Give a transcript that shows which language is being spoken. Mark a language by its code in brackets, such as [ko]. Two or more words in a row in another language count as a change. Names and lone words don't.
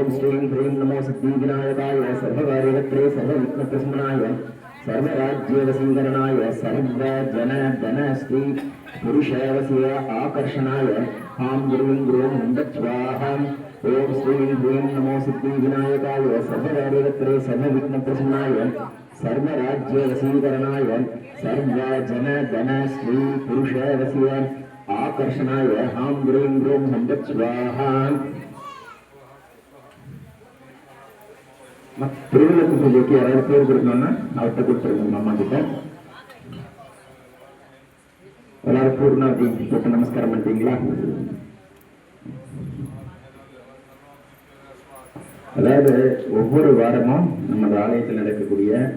[sa] श्रीं ह्रीं नमो सिद्धिविनायकाय सर्वकार्यकर्त्रे सर्वविघ्नप्रशमनाय सर्वराज्यवशीकरणाय सर्वजनधन श्री पुरुषवस्य आकर्षणाय हां ग्रीं ग्रीं वन्दक्ष्वाहा ओम श्रीं ह्रीं नमो सिद्धिविनायकाय सर्वकार्यकर्त्रे सर्वविघ्नप्रशमनाय सर्वराज्यवशीकरणाय सर्वजनधन श्री पुरुषवस्य आकर्षणाय हां ग्रीं ग्रीं वन्दक्ष्वाहा [ta] திருவிழாக்கு பூஜைக்கு யாராவது பேர் கொடுக்கணும்னா அவர்கிட்ட கொடுத்துருங்க அம்மா கிட்ட எல்லாரும் பூர்ணாதி போட்டு நமஸ்காரம் பண்ணிட்டீங்களா அதாவது ஒவ்வொரு வாரமும் நமது ஆலயத்தில் நடக்கக்கூடிய